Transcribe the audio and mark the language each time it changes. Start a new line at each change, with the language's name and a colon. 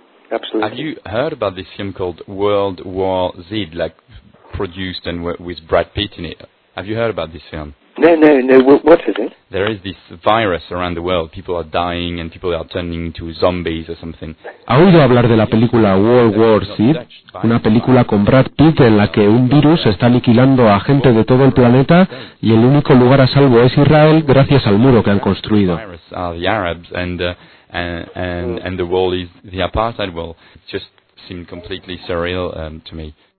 English: Absolutely. Have you heard about this film called World War Z, like produced and with Brad Pitt in it? Have you heard about this film? No. What is it? There is this virus around the world. People are dying and people are turning into zombies or something.
Spanish: ¿Ha oído hablar de la película World War Z? Una película con Brad Pitt en la que un virus está aniquilando a gente de todo el planeta y el único lugar a salvo es Israel gracias al muro que han construido.
English: The virus are the Arabs and the world is the apartheid world. It just seemed completely surreal to me.